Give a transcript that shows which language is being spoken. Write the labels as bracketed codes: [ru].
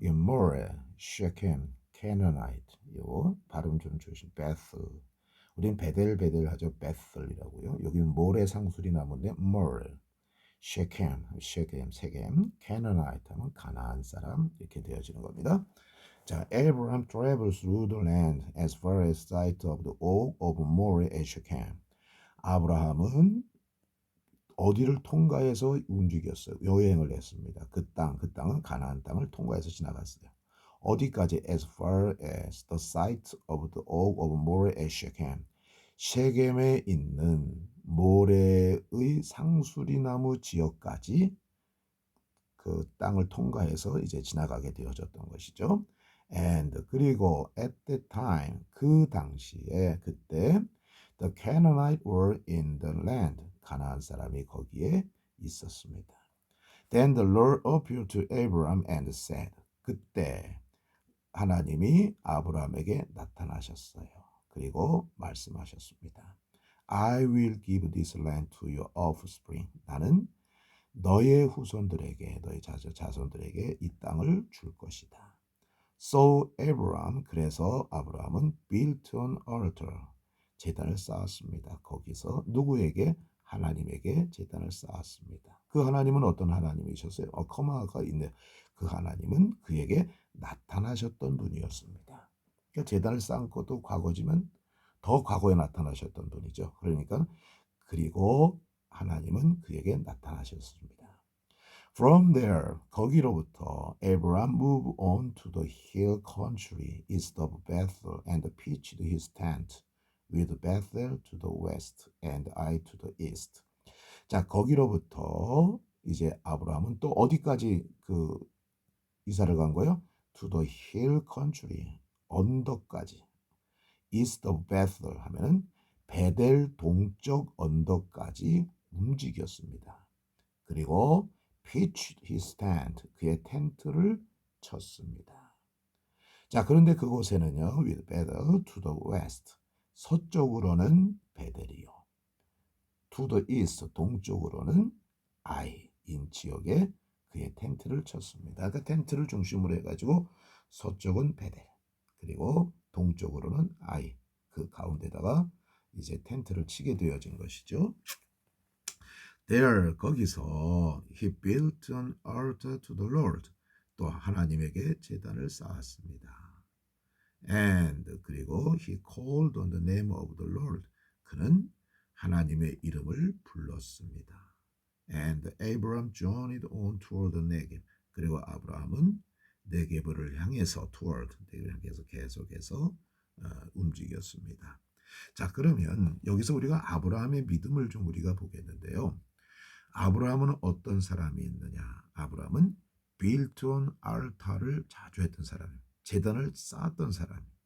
[ko] 이 모레, 쉐켐, 캐너나이트. 요 발음 좀 조심. 베슬. 우린 베델 하죠. 베슬이라고요. 여기는 모래 상수리 나무인데 모레. 쉐켐, 세겜, 캐너나이트 하면 가나안 사람 이렇게 되어지는 겁니다. [en] 자, Abraham traveled through the land as far as sight of the oak of Moreh at Shechem. [ko] 아브라함은 어디를 통과해서 움직였어요. 여행을 했습니다. 그 땅은 가나안 땅을 통과해서 지나갔어요. 어디까지? [en] As far as the site of the oak of Moreh at Shechem. [ko] 셰겜에 있는 모래의 상수리나무 지역까지 그 땅을 통과해서 이제 지나가게 되어졌던 것이죠. [en] And [ko] 그리고 [en] at that time [ko] 그 당시에 그때 [en] the Canaanites were in the land. [ko] 가나안 사람이 거기에 있었습니다. [en] Then the Lord appeared to Abraham and said. [ko] 그때 하나님이 아브라함에게 나타나셨어요. 그리고 말씀하셨습니다. [en] I will give this land to your offspring. [ko] 나는 너의 후손들에게, 너의 자손들에게 이 땅을 줄 것이다. [en] So Abraham, [ko] 그래서 아브라함은 [en] built an altar, [ko] 제단을 쌓았습니다. 거기서 누구에게? 하나님에게 제단을 쌓았습니다. 그 하나님은 어떤 하나님이셨어요? 커마가 있네. 그 하나님은 그에게 나타나셨던 분이었습니다. 그러니까 제단을 쌓은 것도 과거지만 더 과거에 나타나셨던 분이죠. 그러니까 그리고 하나님은 그에게 나타나셨습니다. [en] From there, [ko] 거기로부터 [en] Abraham moved on to the hill country east of Bethel and pitched his tent with Bethel to the west and Ai to the east. [ko] 자, 거기로부터 이제 아브라함은 또 어디까지 그 이사를 간 거예요? [en] To the hill country, [ko] 언덕까지. [en] East of Bethel [ko] 하면은 베델 동쪽 언덕까지 움직였습니다. 그리고 [en] pitched his tent, [ko] 그의 텐트를 쳤습니다. 자, 그런데 그곳에는요, [en] with Bethel to the west, [ko] 서쪽으로는 베델이요, [en] to the east, [ko] 동쪽으로는 아이인 지역에 그의 텐트를 쳤습니다. 그 텐트를 중심으로 해가지고 서쪽은 베델, 그리고 동쪽으로는 아이, 그 가운데다가 이제 텐트를 치게 되어진 것이죠. [en] There, [ko] 거기서 [en] he built an altar to the Lord, [ko] 또 하나님에게 제단을 쌓았습니다. [en] And, [ko] 그리고 [en] he called on the name of the Lord, [ko] 그는 하나님의 이름을 불렀습니다. [en] And Abraham journeyed on toward the Negev, [ko] 그리고 아브라함은 네게브를 향해서 toward, 네게브를 향해서 계속해서 움직였습니다. 자, 그러면 여기서 우리가 아브라함의 믿음을 좀 우리가 보겠는데요. 아브라함은 어떤 사람이었느냐? 아브라함은 [en] built an altar [ko] 를 자주 했던 사람, 제단을 쌓았던 사람.